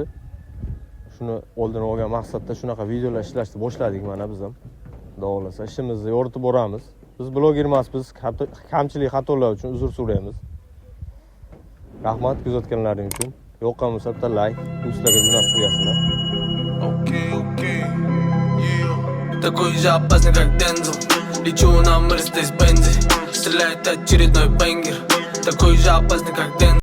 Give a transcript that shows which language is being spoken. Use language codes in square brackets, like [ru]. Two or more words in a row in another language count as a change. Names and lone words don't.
[uz] Shuni oldini olgan maqsadda shunaqa videolar ishlashni boshladik mana biz ham. Xudo xolasa ishimizni yoritib boramiz. Biz bloger emasmiz, kamchilik xatolar uchun uzr so'raymiz. Rahmat kuzatganlaring uchun. Yoqqan bo'lsa bitta like, do'stlarga jo'natib qo'yasizlar. [en] Окей, yeah. [ru] Такой же опасный, как Дензел. Лечу на Мерседес-Бензе. Стреляет очередной бенгер. Такой же опасный, как Дензел.